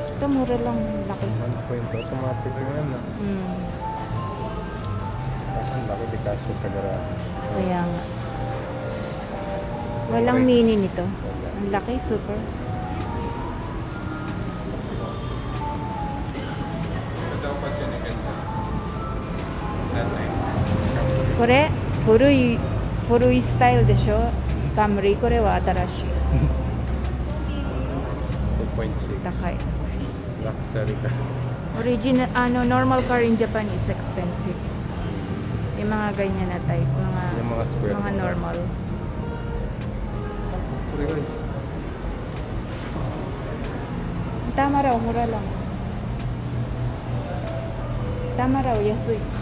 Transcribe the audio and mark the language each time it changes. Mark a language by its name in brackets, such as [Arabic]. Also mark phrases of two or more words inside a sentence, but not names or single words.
[Filipino] mura lang. Laki. 1 point automatic yung ano. Kasi ang laki di kasya sa garahe. Kaya nga. Walang mini nito. Ang laki, super. [Japanese] これ、古い style でしょ? Camry, これは新しい。 2.6. 高い。 [English] Luxury car. Original, normal car in Japan is expensive. [Filipino] Yung mga ganyan na type, Yung mga square. mga normal. Tama raw, mura lang. Tama raw, yasui.